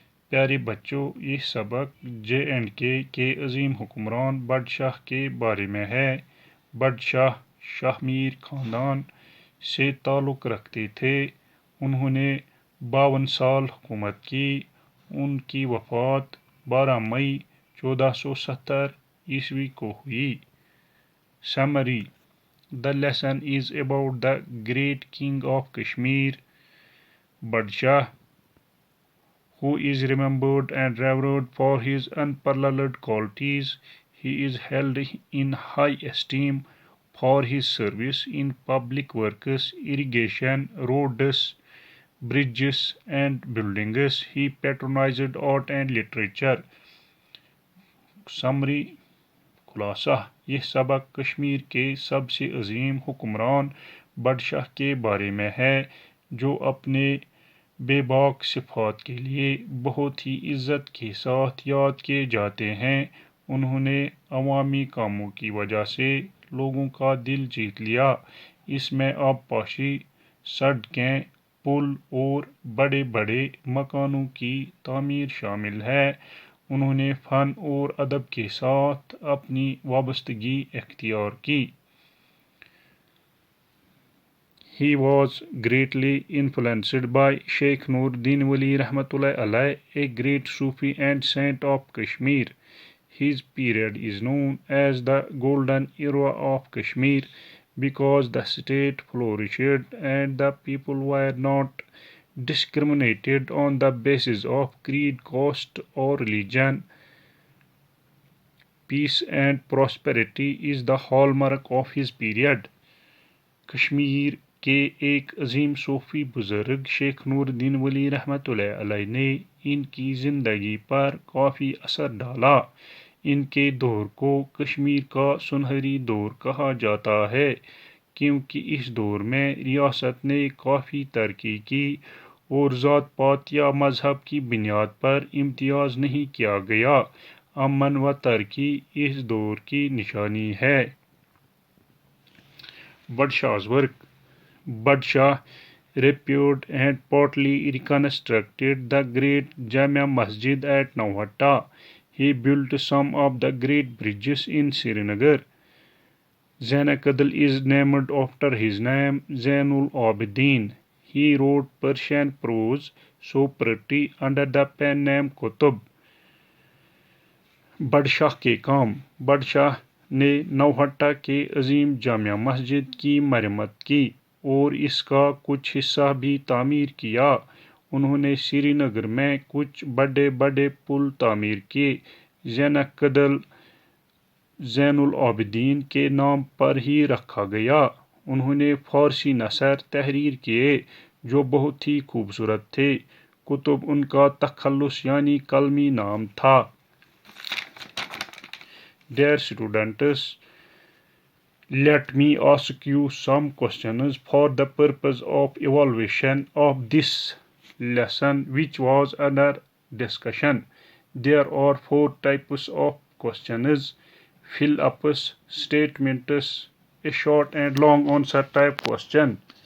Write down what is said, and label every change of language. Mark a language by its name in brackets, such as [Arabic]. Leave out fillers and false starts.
[Hindi] प्यारे बच्चों, ये सबक J&K के अजीम हुक्मरान बडशाह के बारे में है। बडशाह शाहमीर ख़ानदान से ताल्लुक़ रखते थे। उन्होंने 52 साल हुकूमत की। उनकी वफ़ात 12 मई 1470 ईस्वी को हुई। [English] Summary: The lesson is about the great king of Kashmir, Badshah, who is remembered and revered for his unparalleled qualities. He is held in high esteem for his service in public works, irrigation, roads, bridges, and buildings. He patronized art and literature. [Hindi] Summary: खुलासा: यह सबक कश्मीर के सबसे अजीम हुक्मरान बडशाह के बारे में है, जो अपने बेबाक सिफात के लिए बहुत ही इज़्ज़त के साथ याद किए जाते हैं। उन्होंने अवामी कामों की वजह से लोगों का दिल जीत लिया। इसमें आबपाशी, सड़कें, पुल और बड़े बड़े मकानों की तामीर शामिल है। उन्होंने फ़न और अदब के साथ अपनी वाबस्तगी इख्तियार की। [English] He was greatly influenced by Sheikh Nuruddin Wali Rahmatullah Alayh, a great Sufi and saint of Kashmir. His period is known as the Golden Era of Kashmir because the state flourished and the people were not discriminated on the basis of creed, caste, or religion. Peace and prosperity is the hallmark of his period. [Hindi] Kashmir के एक अजीम सूफी बुज़ुर्ग शेख नूरुद्दीन वली रहमतुल्लाह अलैह ने इनकी ज़िंदगी पर काफ़ी असर डाला। इनके दौर को कश्मीर का सुनहरी दौर कहा जाता है क्योंकि इस दौर में रियासत ने काफ़ी तरक्की की और ज़ात पात या मज़हब की बुनियाद पर इम्तियाज़ नहीं किया गया। अमन व तरक्की इस दौर की निशानी है। [English] Badshah's work: Badshah repaired and partly reconstructed the great Jamia Masjid at Nauhata. He built some of the great bridges in Srinagar. Zanakadal is named after his name, Zainul Abidin. He wrote Persian prose so pretty under the pen name Qutb. [Hindi] Badshah के काम: बडशाह ने नौहट्टा के अजीम जामिया मस्जिद की मरम्मत की और इसका कुछ हिस्सा भी तामीर किया। उन्होंने श्रीनगर में कुछ बड़े बड़े पुल तामीर किए। ज़ैनकदल ज़ैनुल आबिदीन के नाम पर ही रखा गया। उन्होंने फ़ारसी नसर तहरीर किए जो बहुत ही खूबसूरत थे। कुतुब उनका तखल्लुस यानी कलमी नाम था। [English] Dear students, let me ask you some questions for the purpose of evaluation of this lesson which was under discussion. There are 4 types of questions: fill-ups, statements, a short and long answer type question.